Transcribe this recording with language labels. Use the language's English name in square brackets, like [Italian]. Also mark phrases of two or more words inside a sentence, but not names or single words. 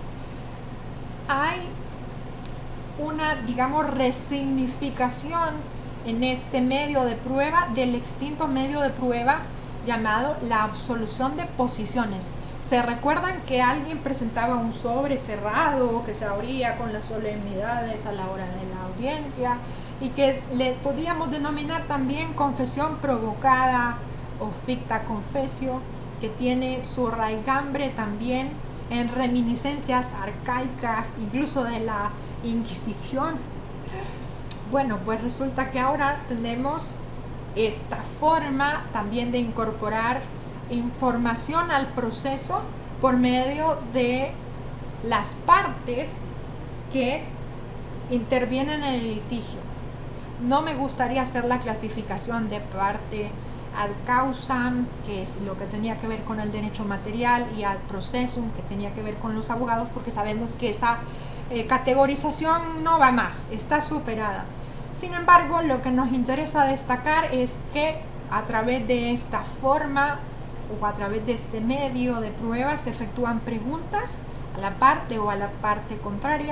[Spanish] Hay una, digamos, resignificación en este medio de prueba del extinto medio de prueba llamado la absolución de posiciones. ¿Se recuerdan que alguien presentaba un sobre cerrado que se abría con las solemnidades a la hora de la audiencia y que le podíamos denominar también confesión provocada o [Latin] ficta confessio, [Spanish] que tiene su raigambre también en reminiscencias arcaicas, incluso de la Inquisición? Bueno, pues resulta que ahora tenemos esta forma también de incorporar información al proceso por medio de las partes que intervienen en el litigio. No me gustaría hacer la clasificación de parte [Latin] ad causam, [Spanish] que es lo que tenía que ver con el derecho material, y [Latin] ad processum, [Spanish] que tenía que ver con los abogados, porque sabemos que esa categorización no va más, está superada. Sin embargo, lo que nos interesa destacar es que a través de esta forma o a través de este medio de pruebas se efectúan preguntas a la parte o a la parte contraria.